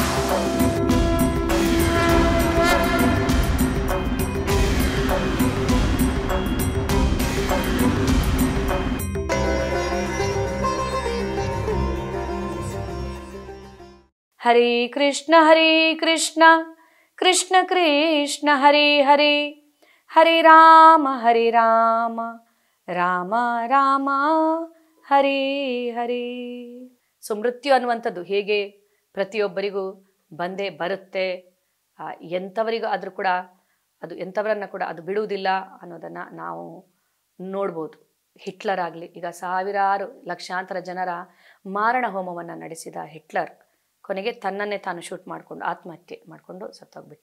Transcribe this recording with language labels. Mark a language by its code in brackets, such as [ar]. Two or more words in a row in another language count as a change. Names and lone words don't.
[sa] ಹರೇ ಕೃಷ್ಣ ಕೃಷ್ಣ ಕೃಷ್ಣ ಹರೇ ಹರೇ, ಹರೇ ರಾಮ ರಾಮ ರಾಮ ಹರೇ ಹರೇ. [kn] ಸೊ ಮೃತ್ಯು ಅನ್ನುವಂಥದ್ದು ಹೇಗೆ ಪ್ರತಿಯೊಬ್ಬರಿಗೂ ಬಂದೇ ಬರುತ್ತೆ, ಎಂಥವರಿಗೂ ಆದರೂ ಕೂಡ ಅದು ಎಂಥವರನ್ನು ಕೂಡ ಅದು ಬಿಡುವುದಿಲ್ಲ ಅನ್ನೋದನ್ನು ನಾವು ನೋಡ್ಬೋದು. ಹಿಟ್ಲರ್ ಆಗಲಿ, ಈಗ ಸಾವಿರಾರು ಲಕ್ಷಾಂತರ ಜನರ ಮಾರಣ ಹೋಮವನ್ನು ನಡೆಸಿದ ಹಿಟ್ಲರ್ ಕೊನೆಗೆ ತನ್ನನ್ನೇ ತಾನು ಶೂಟ್ ಮಾಡಿಕೊಂಡು ಆತ್ಮಹತ್ಯೆ ಮಾಡಿಕೊಂಡು ಸತ್ತೋಗ್ಬಿಟ್ಟ.